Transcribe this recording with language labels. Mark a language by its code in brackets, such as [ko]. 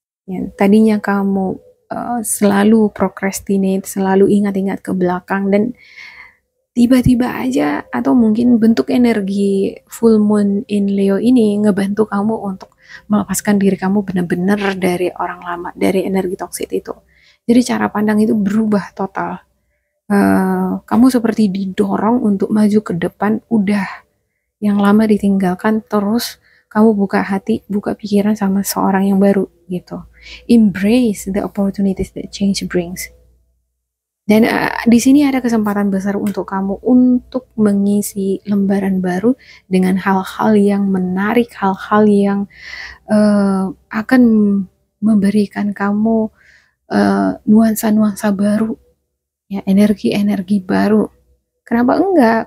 [id] Ya, tadinya kamu selalu procrastinate, selalu ingat-ingat ke belakang, dan tiba-tiba aja atau mungkin bentuk energi [en] full moon in Leo [id] ini ngebantu kamu untuk melepaskan diri kamu benar-benar dari orang lama, dari energi toksik itu. Jadi cara pandang itu berubah total. Kamu seperti didorong untuk maju ke depan, udah yang lama ditinggalkan, terus kamu buka hati, buka pikiran sama seorang yang baru gitu. [en] Embrace the opportunities that change brings. [id] Dan di sini ada kesempatan besar untuk kamu untuk mengisi lembaran baru dengan hal-hal yang menarik, hal-hal yang akan memberikan kamu nuansa-nuansa baru, ya, energi-energi baru. Kenapa enggak?